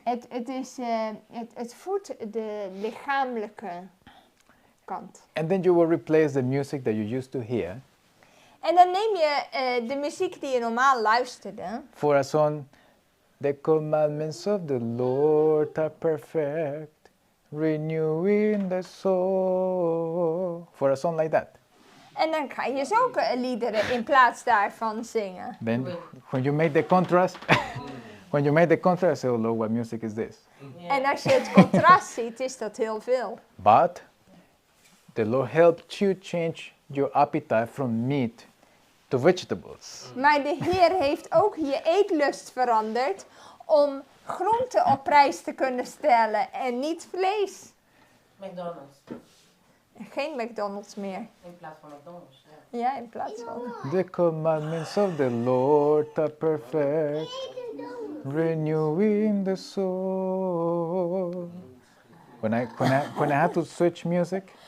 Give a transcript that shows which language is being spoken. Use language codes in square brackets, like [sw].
[nl] Het voedt de lichamelijke kant. [en] And then you will replace the music that you used to hear [nl] En dan neem je de muziek die je normaal luisterde. [en] for a song. The commandments of the Lord are perfect, renewing the soul. For a song like that. [nl] En dan ga je zulke liederen in plaats daarvan zingen. [en] Then, when you make the contrast, when you make the contrast, say, "Oh Lord, what music is this?" [nl] En als je het contrast ziet, is dat heel veel. [en] But the Lord helped you change your appetite from meat to vegetables. [nl] Maar de Heer heeft ook je eetlust veranderd om groenten op prijs te kunnen stellen en niet vlees. [en] McDonald's. [nl] Geen McDonald's meer. In plaats van McDonald's. Ja. Ja, in plaats van. [en] The commandments of the Lord are perfect, renewing the soul. When I had to switch music,